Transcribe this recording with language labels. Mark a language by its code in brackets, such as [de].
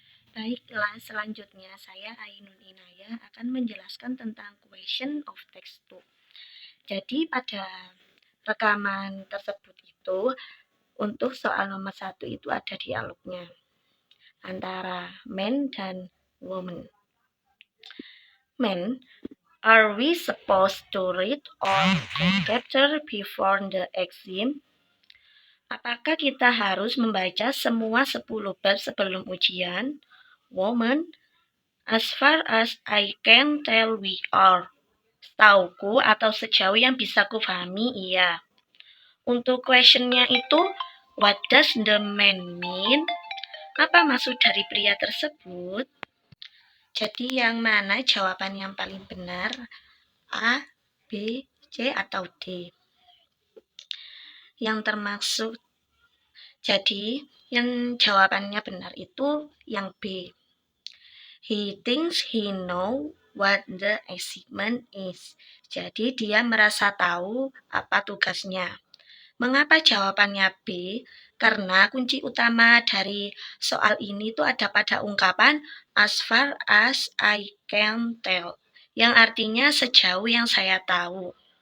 [id] Baiklah, selanjutnya saya Ainun Inayah akan menjelaskan tentang question of text 2. Jadi pada rekaman tersebut itu untuk soal nomor 1 itu ada dialognya antara man dan woman. [en] Man, are we supposed to read all the chapter before the exam? [id] Apakah kita harus membaca semua 10 bab sebelum ujian? [en] Woman, as far as I can tell we are. [id] Setauku atau sejauh yang bisa kufahami, iya. Untuk questionnya itu, [en] what does the man mean? [id] Apa maksud dari pria tersebut? Jadi yang mana jawaban yang paling benar? A, B, C, atau D? Yang termaksud, jadi yang jawabannya benar itu yang B. [en] He thinks he know what the assignment is. [id] Jadi dia merasa tahu apa tugasnya. Mengapa jawabannya B? Karena kunci utama dari soal ini tuh ada pada ungkapan [en] as far as I can tell, [id] yang artinya sejauh yang saya tahu.